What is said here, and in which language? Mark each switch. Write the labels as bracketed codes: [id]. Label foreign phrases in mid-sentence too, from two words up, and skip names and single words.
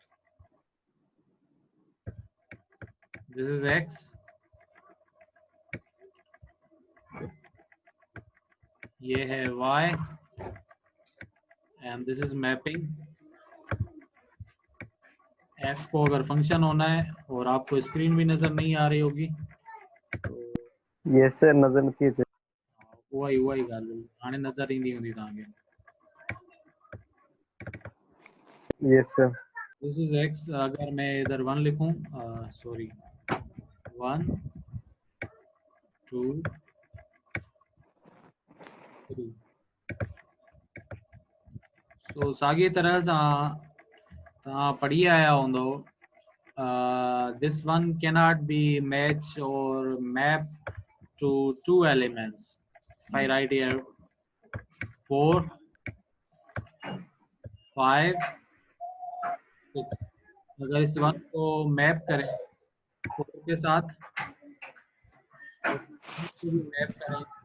[en] This is x, [ur] یہ ہے [en] y and this is mapping. [ur] f کو اگر فنکشن ہونا ہے اور آپ کو سکرین بھی نظر نہیں آ رہی ہوگی تو [en] Yes sir, [sd] नजर नथी अचे। उहा ही ॻाल्हि हुई, हाणे नज़र ईंदी हूंदी तव्हांखे। [en] Yes sir. This is x, [ur] اگر میں ادھر 1 لکھوں، سوری 1 2 3. [sd] सो साॻी तरह सां तव्हां पढ़ी आया हूंदो, [en] this one cannot be match or map to two elements। if I write here 4 5 6, [ur] اگر اس ون کو میپ کریں 4 کے ساتھ اور 5 کو بھی میپ کریں,